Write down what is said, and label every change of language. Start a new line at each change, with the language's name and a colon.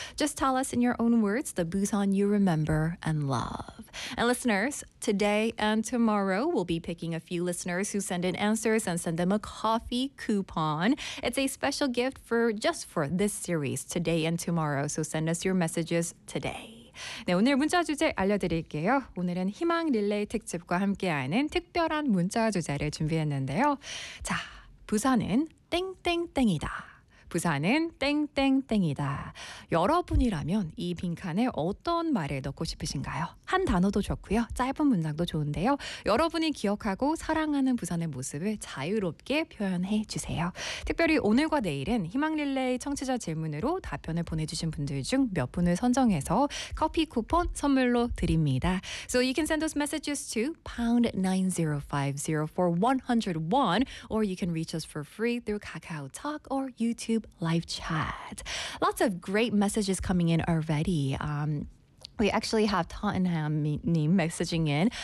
English: Just tell us in your own words the Busan you remember and love. And listeners, today and tomorrow, we'll be picking a few listeners who send in answers and send them a coffee coupon. It's a special gift for just for this series, today and tomorrow. So send us your messages today.
Korean: 네, 오늘 문자 주제 알려드릴게요. 오늘은 희망 릴레이 특집과 함께하는 특별한 문자 주제를 준비했는데요. 자, 부산은 땡땡땡이다. 부산은 땡땡땡이다. 여러분이라면 이 빈칸에 어떤 말을 넣고 싶으신가요? 한 단어도 좋고요. 짧은 문장도 좋은데요. 여러분이 기억하고 사랑하는 부산의 모습을 자유롭게 표현해 주세요. 특별히 오늘과 내일은 희망릴레이 청취자 질문으로 답변을 보내주신 분들 중 몇 분을 선정해서 커피 쿠폰 선물로 드립니다.
English: So you can send those messages to #9050 for 101, or you can reach us for free through KakaoTalk or YouTube live chat. Lots of great messages coming in already. We actually have Tottenham messaging in.